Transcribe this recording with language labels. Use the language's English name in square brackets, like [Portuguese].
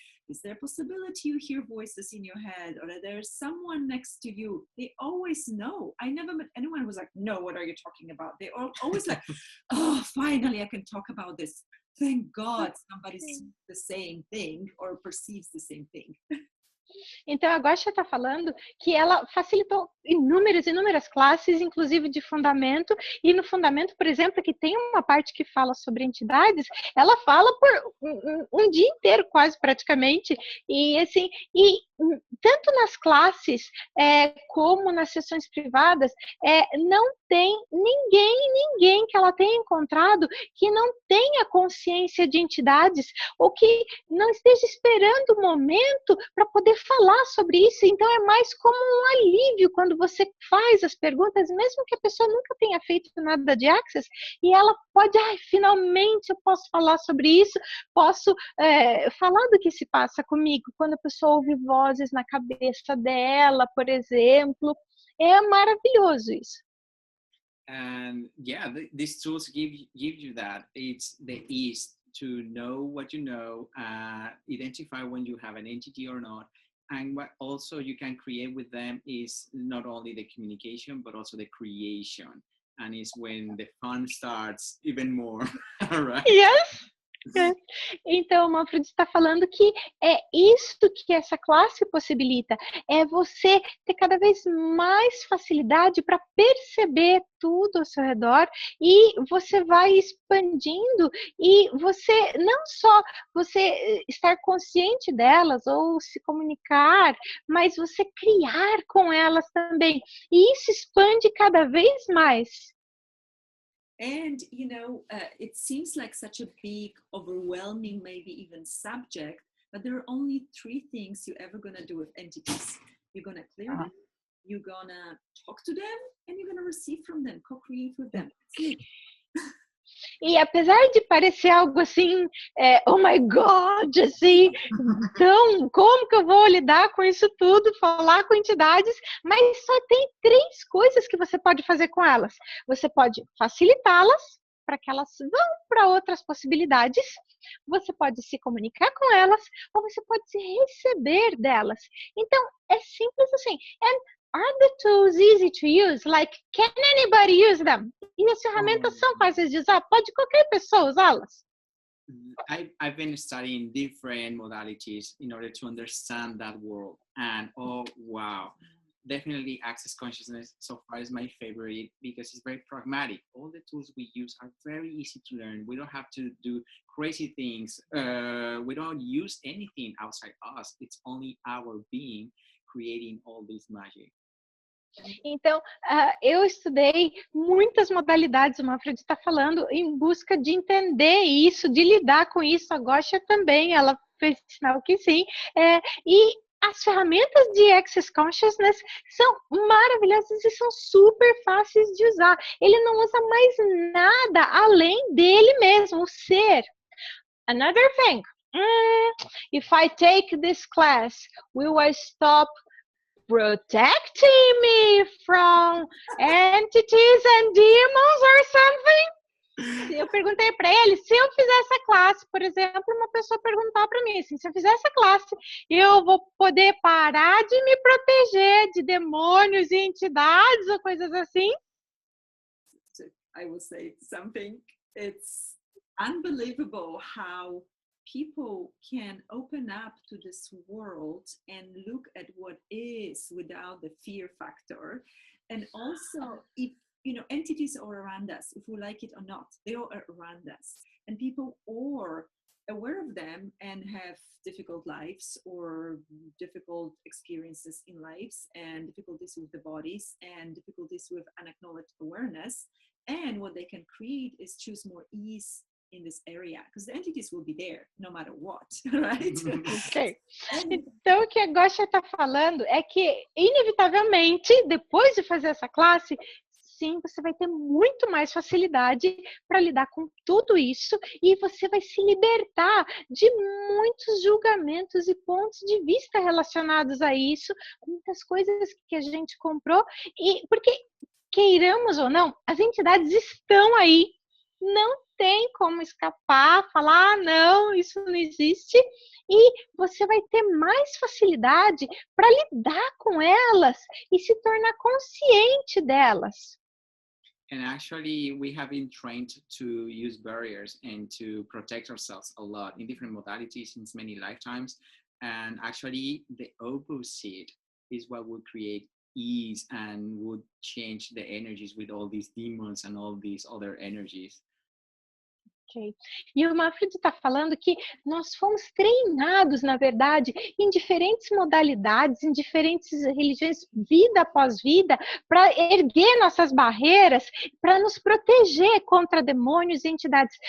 [English] Is there a possibility you hear voices in your head, or that there's someone next to you? They always know. I never met anyone who was like, no, what are you talking about? They are always like, oh, finally I can talk about this. Thank God somebody sees the same thing or perceives the same thing. [Portuguese] Então, a Gosha está falando que ela facilitou inúmeras classes, inclusive de fundamento, e no fundamento, por exemplo, que tem uma parte que fala sobre entidades, ela fala por um dia inteiro, quase praticamente, e assim, tanto nas classes como nas sessões privadas, não tem ninguém que ela tenha encontrado que não tenha consciência de entidades ou que não esteja esperando o momento para poder falar sobre isso. Então é mais como um alívio quando você faz as perguntas, mesmo que a pessoa nunca tenha feito nada de Access, e ela pode, finalmente eu posso falar sobre isso, posso falar do que se passa comigo, quando a pessoa ouve vozes na cabeça dela, por exemplo. É maravilhoso isso. [English] And yeah, these tools give you that. It's the ease to know what you know, identify when you have an entity or not. And what also you can create with them is not only the communication, but also the creation. And it's when the fun starts even more, right? Yes. [Portuguese] Então, o Manfred está falando que é isso que essa classe possibilita, é você ter cada vez mais facilidade para perceber tudo ao seu redor e você vai expandindo e você, não só você estar consciente delas ou se comunicar, mas você criar com elas também. E isso expande cada vez mais. [English] And, it seems like such a big, overwhelming, maybe even subject, but there are only 3 things you're ever going to do with entities. You're going to clear them, you're going to talk to them, and you're going to receive from them, co-create with them. That's it. [Portuguese] E apesar de parecer algo assim, [English] oh my God, [Portuguese] assim, então, como que eu vou lidar com isso tudo, falar com entidades, mas só tem 3 coisas que você pode fazer com elas. Você pode facilitá-las para que elas vão para outras possibilidades, você pode se comunicar com elas, ou você pode se receber delas. Então, é simples assim. [English] Are the tools easy to use? Like, can anybody use them? [Portuguese] E as ferramentas são fáceis de usar? Pode qualquer pessoa usá-las? [English] I've been studying different modalities in order to understand that world. And oh, wow. Definitely Access Consciousness so far is my favorite because it's very pragmatic. All the tools we use are very easy to learn. We don't have to do crazy things. We don't use anything outside us. It's only our being creating all this magic. [Portuguese] Então, eu estudei muitas modalidades, o Manfred está falando, em busca de entender isso, de lidar com isso. A Gosha também, ela fez sinal que sim. E as ferramentas de Access Consciousness são maravilhosas e são super fáceis de usar. Ele não usa mais nada além dele mesmo, o ser. [English] Another thing, if I take this class, will I stop protecting me from entities and demons or something? [Portuguese] Eu perguntei para ele, se eu fizer essa classe, por exemplo, uma pessoa perguntar para mim assim, se eu fizer essa classe, eu vou poder parar de me proteger de demônios e entidades ou coisas assim? [English] I will say something. It's unbelievable how people can open up to this world and look at what is without the fear factor. And also, if entities are around us, if we like it or not, they are around us. And people are aware of them and have difficult lives or difficult experiences in lives and difficulties with the bodies and difficulties with unacknowledged awareness. And what they can create is choose more ease in this area, because the entities will be there no matter what, right? Okay. [Portuguese] Então, o que a Gosha está falando é que, inevitavelmente, depois de fazer essa classe, sim, você vai ter muito mais facilidade para lidar com tudo isso e você vai se libertar de muitos julgamentos e pontos de vista relacionados a isso, muitas coisas que a gente comprou, e porque, queiramos ou não, as entidades estão aí, não tem como escapar, falar, não, isso não existe, e você vai ter mais facilidade para lidar com elas e se tornar consciente delas. [English] And actually, we have been trained to use barriers and to protect ourselves a lot in different modalities, in many lifetimes. And actually, the opposite is what would create ease and would change the energies with all these demons and all these other energies. Ok. [Portuguese] E o Manfred está falando que nós fomos treinados, na verdade, em diferentes modalidades, em diferentes religiões, vida após vida, para erguer nossas barreiras, para nos proteger contra demônios e entidades.